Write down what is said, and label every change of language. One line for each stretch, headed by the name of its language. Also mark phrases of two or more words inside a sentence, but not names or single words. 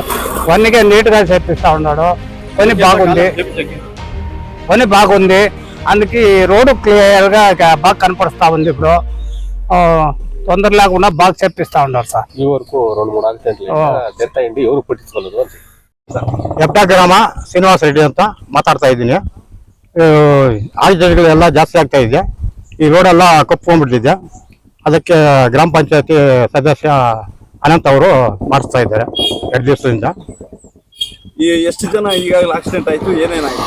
Telugu: వన్నికే నీట్గా చేపిస్తూ ఉన్నాడు. పని బాగుంది. అందుకే రోడ్డు క్లియర్ గా బాగా కనపడుస్తా ఉంది. ఇప్పుడు తొందర లేకుండా బాగా చేపిస్తా ఉన్నారు సార్. ఈ వరకు 2-3 డెత్ అయింది, ఎవరు పట్టించుకోలేదు.
Kannada: ಎಪ್ಟ ಗ್ರಾಮ ಶ್ರೀನಿವಾಸ ರೆಡ್ಡಿ ಅಂತ ಮಾತಾಡ್ತಾ ಇದ್ದೀನಿ. ಆಕ್ಸಿಡೆಂಟ್ಗಳೆಲ್ಲ ಜಾಸ್ತಿ ಆಗ್ತಾ ಇದೆ. ಈ ರೋಡೆಲ್ಲ ಕಪ್ಕೊಂಡ್ಬಿಟ್ಟಿದೆ. ಅದಕ್ಕೆ ಗ್ರಾಮ ಪಂಚಾಯತಿ ಸದಸ್ಯ ಅನಂತ್ ಅವರು ಮಾಡಿಸ್ತಾ ಇದ್ದಾರೆ 2 ದಿವಸದಿಂದ. ಎಷ್ಟು ಜನ ಈಗಾಗಲೇ ಆಕ್ಸಿಡೆಂಟ್ ಆಯ್ತು, ಏನೇನಾಯ್ತು?